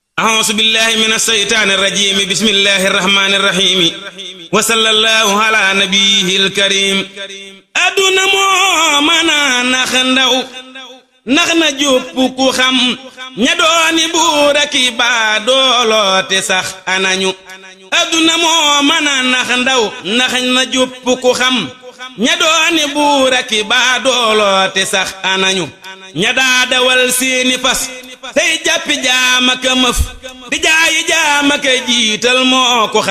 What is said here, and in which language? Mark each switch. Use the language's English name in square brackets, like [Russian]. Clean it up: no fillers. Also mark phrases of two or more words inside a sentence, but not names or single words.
[Arabic] أعوذ بالله من الشيطان الرجيم بسم الله الرحمن الرحيم وصلى الله على نبيه الكريم [Wolof] aduna moo mën a nax ndaw nax na jópp ku xam ña dooni buur ak i baadoolo te sax anañu aduna moo mën a nax ndaw nax na jópp ku xam ña dooni buur ak i baadoolo te sax anañu ña daa dawal seeni fas tey jàppi jaam ak mëf di jaayi jaam ak jiital moo ku